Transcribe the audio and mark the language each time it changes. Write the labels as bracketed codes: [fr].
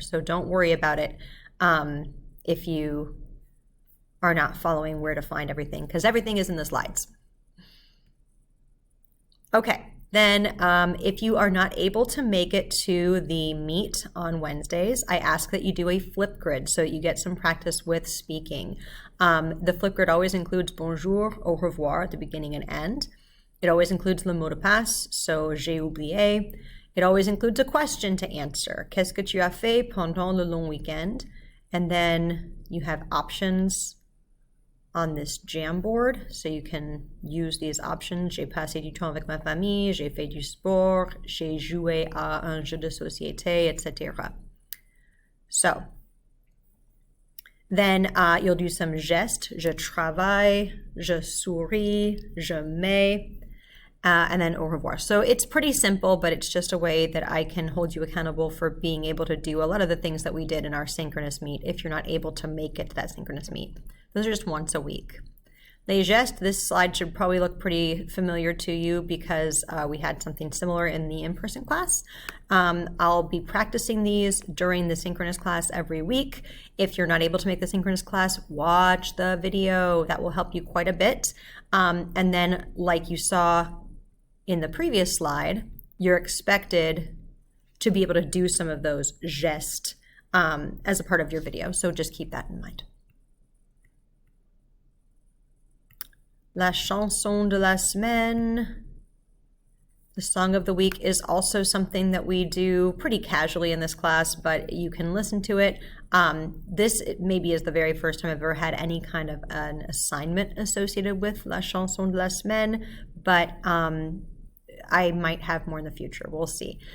[en] So don't worry about it if you are not following where to find everything, because everything is in the slides. Okay, then if you are not able to make it to the meet on Wednesdays, I ask that you do a flip grid so that you get some practice with speaking. The flip grid always includes [fr] bonjour, au revoir [en] at the beginning and end. It always includes [fr] le mot de passe, [en] so [fr] j'ai oublié. [en] It always includes a question to answer. [fr] Qu'est-ce que tu as fait pendant le long weekend? [en] And then you have options on this Jamboard, so you can use these options. [fr] J'ai passé du temps avec ma famille, j'ai fait du sport, j'ai joué à un jeu de société, etc. [en] So, then you'll do some gestes. [fr] Je travaille, je souris, je mets, [en] and then [fr] au revoir. [en] So it's pretty simple, but it's just a way that I can hold you accountable for being able to do a lot of the things that we did in our synchronous meet if you're not able to make it to that synchronous meet. Those are just once a week. Les gestes, this slide should probably look pretty familiar to you because we had something similar in the in-person class. I'll be practicing these during the synchronous class every week. If you're not able to make the synchronous class, watch the video. That will help you quite a bit. And then, like you saw in the previous slide, you're expected to be able to do some of those gestes as a part of your video. So just keep that in mind. [fr] La chanson de la semaine. [en] The song of the week is also something that we do pretty casually in this class, but you can listen to it. This maybe is the very first time I've ever had any kind of an assignment associated with [fr] La chanson de la semaine, [en] but I might have more in the future. We'll see.